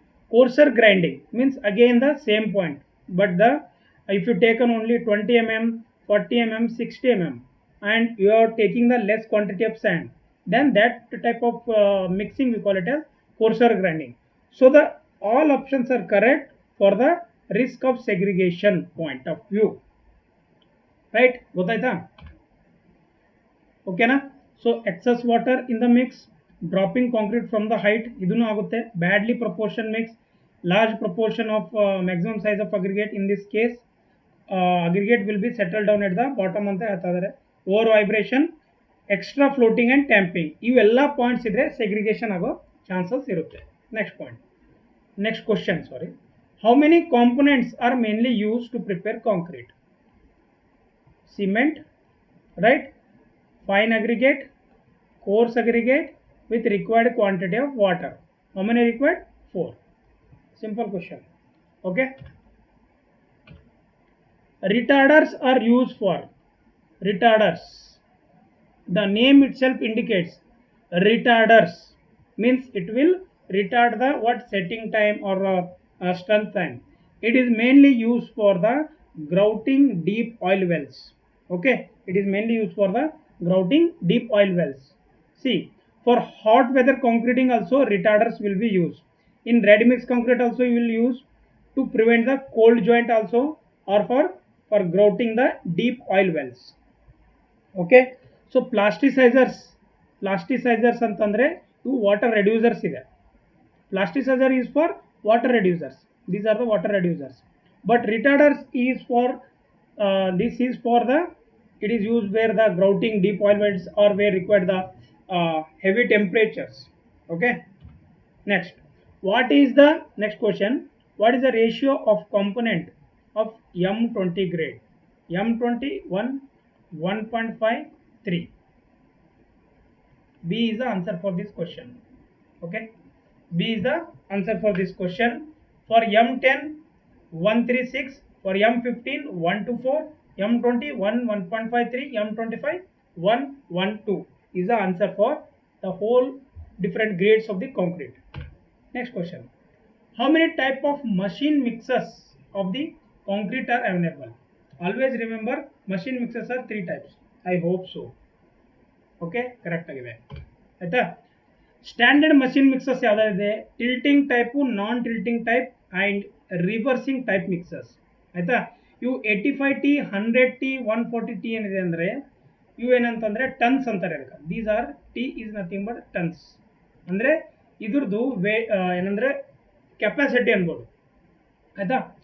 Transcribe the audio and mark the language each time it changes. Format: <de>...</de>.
<en>Coarser grinding means again the same point, but if you taken only 20 mm, 40 mm, 60 mm, and you are taking the less quantity of sand, then that type of mixing we call it as coarser grinding. So the all options are correct for the risk of segregation point of view, right?</en> <kn>ಗೊತ್ತಾಯ್ತಾ? ಓಕೆನಾ?</kn> <en>so excess water in the mix, dropping concrete from the height,</en> <kn>ಇದೂ ಆಗುತ್ತೆ.</kn> <en>Badly proportion mix, large proportion of maximum size of aggregate. In this case, aggregate will be settled down at the bottom</en> <kn>ಅಂತ ಹೇಳ್ತಾ ಇದ್ದಾರೆ. Over vibration, extra floating and tamping, ಇವೆಲ್ಲ points ಇದ್ರೆ segregation ಆಗೋ chances ಇರುತ್ತೆ.</kn> <en>Next question, how many components are mainly used to prepare concrete? Cement, right? Fine aggregate, coarse aggregate with required quantity of water. How many required? 4. Simple question. Okay. Retarders are used for, retarders, the name itself indicates retarders means it will retard the setting time or strength time. It is mainly used for the grouting deep oil wells. Okay, it is mainly used for the grouting deep oil wells. See, for hot weather concreting also retarders will be used. In ready mix concrete also you will use to prevent the cold joint also, or for grouting the deep oil wells. Okay, so plasticizers</en> <kn>ಪ್ಲಾಸ್ಟಿಸೈಸರ್ಸ್ ಅಂತಂದರೆ ಇವು water ರೆಡ್ಯೂಸರ್ಸ್ ಇದೆ.</kn> <en>Plasticiser is for water reducers. These are the water reducers. But retarders is for this is for the it is used where the grouting, deep oil welds or where required the heavy temperatures. Okay. Next, what is the next question? What is the ratio of component of M20 grade? M20 1.5 3. B is the answer for this question. Okay. B is the answer for this question. For M10 136, for M15 124, M20 1.53, M25 112 is the answer for the whole different grades of the concrete. Next question, how many type of machine mixers of the concrete are available? Always remember, machine mixers are 3 types. I hope so.</en> <kn>Okay, correct agide ಆಯ್ತಾ. Standard machine mixers ಯಾವುದಾಗಿದೆ? Tilting type, non tilting type and reversing type mixers ಆಯಿತಾ. ಇವು 85T 100T 140T ಏನಿದೆ ಅಂದರೆ ಇವು ಏನಂತಂದರೆ tons ಅಂತಾರೆ ಅದಕ್ಕೆ.</kn> <en>These are T is nothing but tons.</en> <kn>ಅಂದರೆ ಇದ್ರದ್ದು ಏನಂದರೆ ಕೆಪಾಸಿಟಿ ಅನ್ಬೋದು ಆಯಿತಾ.</kn>